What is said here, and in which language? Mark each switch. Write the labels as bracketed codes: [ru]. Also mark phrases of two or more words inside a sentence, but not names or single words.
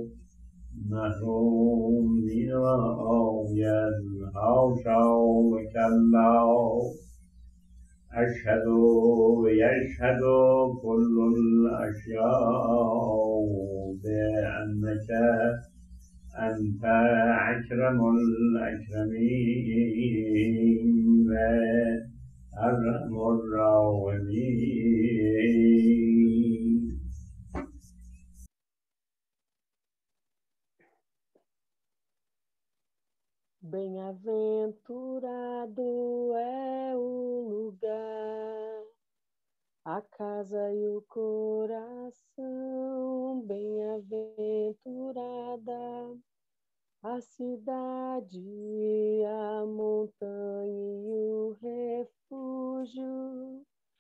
[fa] محروم نماید [ar] حاشا و کلا اشهد و یشهد کل الاشیاء بانک انت اکرم الاکرمین و ارحم الراحمین. [pt] Bem-aventurado é o lugar, a casa e o coração, bem-aventurada a cidade, a montanha e o refúgio,